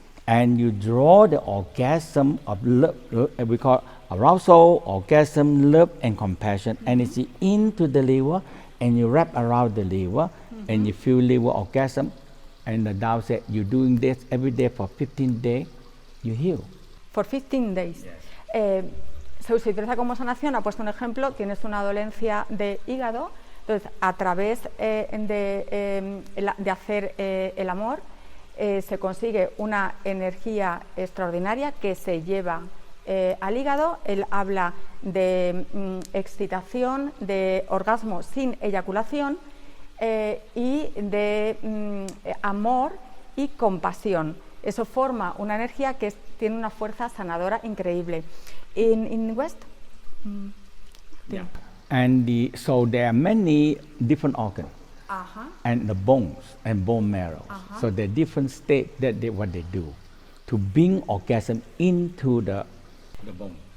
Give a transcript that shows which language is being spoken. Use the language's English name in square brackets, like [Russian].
[English] and you draw the orgasm of love, we call arousal, orgasm, love, and compassion energy into the liver, and you wrap around the liver, and you feel liver orgasm. And the Tao said, you're doing this every day for 15 days, you heal. For 15 days. [Spanish] Se utiliza como sanación, ha puesto un ejemplo, tienes una dolencia de hígado, entonces a través de hacer el amor se consigue una energía extraordinaria que se lleva al hígado. Él habla de excitación, de orgasmo sin eyaculación y de amor y compasión. Eso forma una energía que tiene una fuerza sanadora increíble. [English] In West? Yeah. And so there are many different organs. And the bones and bone marrow. So there are different states what they do to bring orgasm into the bone.